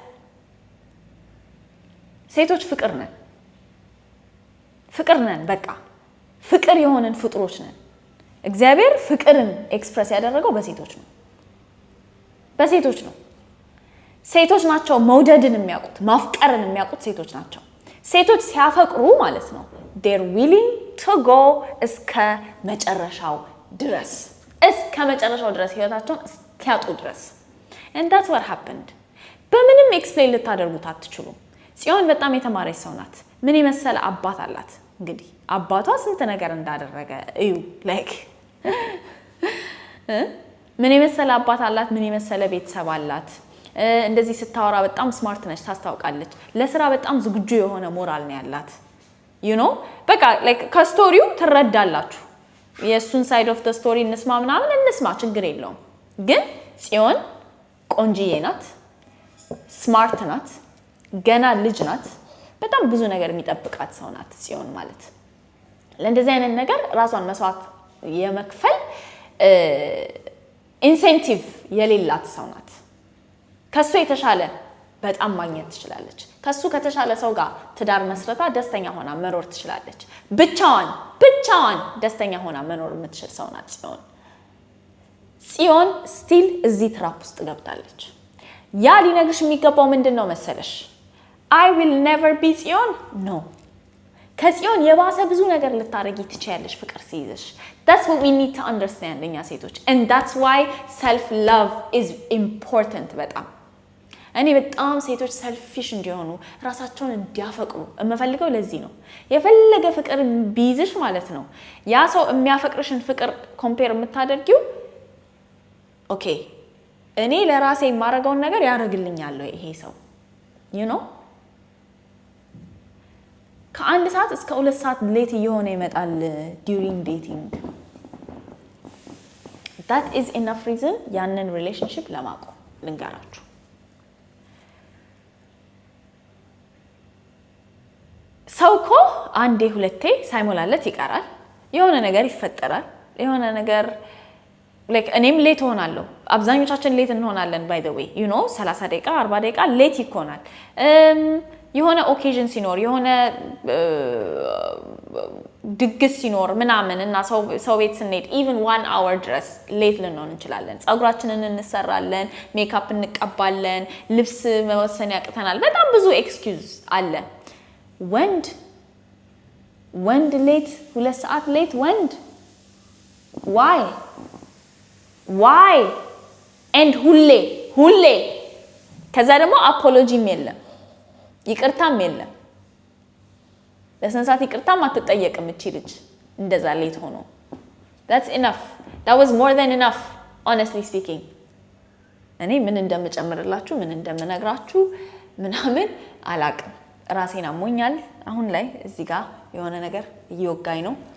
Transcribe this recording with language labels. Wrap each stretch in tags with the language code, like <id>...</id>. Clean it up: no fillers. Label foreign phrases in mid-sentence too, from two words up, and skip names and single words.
<am>ሴቶች ፍቅር ነን በቃ ፍቅር የሆነን ፍጥሮች ነን። እግዚአብሔር ፍቅርን ኤክስፕረስ ያደረገው በሴቶች ነው። ሴቶች ናቸው መውደድን የሚያውቁት ማፍቀርን የሚያውቁት ሴቶች ናቸው። ሴቶች ሲያፈቅሩ ማለት ነው</am> <en>they're willing to go</en> <am>እስከ መጨረሻው ድረስ ህይወታቸውን እስኪያጡ ድረስ</am> <en>and that's what happened።</en> <am>በምንም ኤክስፕሌን ልታደርጉት አትችሉም። ጽዮን በጣም የተማረች ሰው ናት። ምን የመሰለ አባት አላት። እንግዲህ አባቷ ስንት ነገር እንዳደረገ እዩ like ምን የመሰለ አባት አላት። ምን የመሰለ ቤተሰብ አላት። እንደዚህ ስታወራ በጣም ስማርት ነች ታስታውቃለች። ለስራ በጣም ዝግጁ የሆነ ሞራል ነው ያላት</am> <en>you know</en> <am>በቃ like ከስቶሪው ትረዳላችሁ። የሱን</am> <en>side of the story</en> <am>እንስማ ችግር የለውም። ግን ጽዮን ቆንጂዬ ናት፣ ስማርት ናት፣ ገና ልጅ ናት። በጣም ብዙ ነገር የሚጠብቃት ሰው ናት ጽዮን ማለት። ለእንደዚህ አይነት ነገር ራሷን መስዋዕት የመክፈል ኢንሴንቲቭ የሌላት ሰው ናት። ከሱ የተሻለ በጣም ማግኘት ትችላለች። ከሱ ከተሻለ ሰው ጋር ትዳር መስረታ ደስተኛ ሆና መኖር ትችላለች። ብቻዋን ደስተኛ ሆና መኖር የምትችል ሰው ናት ጽዮን ስቲል እዚህ ትራፕ ውስጥ ገብታለች። ያ ሊነግርሽ የሚገባው ምንድነው መሰለሽ?</am> <en>I will never be</en> <am>ጽዮን no ከጽዮን የባሰ ብዙ ነገር ልታረጊ ትችያለሽ ፍቅር ሲይዝሽ። That's</am> <en>what we need to understand</en> <am>እኛ ሴቶች</am> <en>and that's why self love is important</en> <am>በጣም እኔ በጣም ሴቶች ሰልፊሽ እንዲሆኑ ራሳቸውን እንዲያፈቅሩ የምፈልገው ለዚህ ነው። የፈለገ ፍቅር ቢይዝሽ ማለት ነው ያ ሰው የሚያፈቅርሽን ፍቅር ኮምፔር የምታደርጊው ኦኬ እኔ ለራሴ የማረጋውን ነገር ያደርግልኛል ይሄ ሰው</am> <en>you know</en> <am>ከአንድ ሰዓት እስከ 2 ሰዓት ሌት እየሆነ ይመጣል</am> <en>during dating that is enough reason</en> <am>ያንን relationship ለማቆም ልንገራችሁ ሰው እኮ አንዴ ሁለቴ ሳይሞላለት ይቀራል የሆነ ነገር ይፈጠራል የሆነ ነገር like እኔም ሌት ሆናለሁ አብዛኞቻችን ሌት እንሆናለን</am> <en>by the way you know</en> <am>30 ደቂቃ 40 ደቂቃ ሌት ይኮናል የሆነ ኦኬዥን ሲኖር የሆነ ድግስ ሲኖር ምናምን እና ሰው ቤት ስንሄድ</am> <en>even 1 hour</en> <am>ድረስ ሌት ልንሆን እንችላለን ጸጉራችንን እንሰራለን ሜካፕ እንቀባለን ልብስ መወሰን ያቅተናል በጣም ብዙ ኤክስኪውዝ አለ ወንድ ሌት 2 ሰዓት ሌት ወንድ</am> <en>why and</en> <am>ሁሌ ከዛ ደግሞ አፖሎጂም የለም ይቅርታም የለም ለሰንሳት ይቅርታም አትጠየቅም እቺ ልጅ እንደዛ ሌት ሆኖ</am> <en>that's enough that was more than enough honestly speaking</en> <am>እኔ ምን እንደምጨምርላችሁ ምን እንደምነግራችሁ ምናምን አላቅም ራሴን አሞኛል አሁን ላይ እዚህ ጋር የሆነ ነገር እየወጋኝ ነው</am>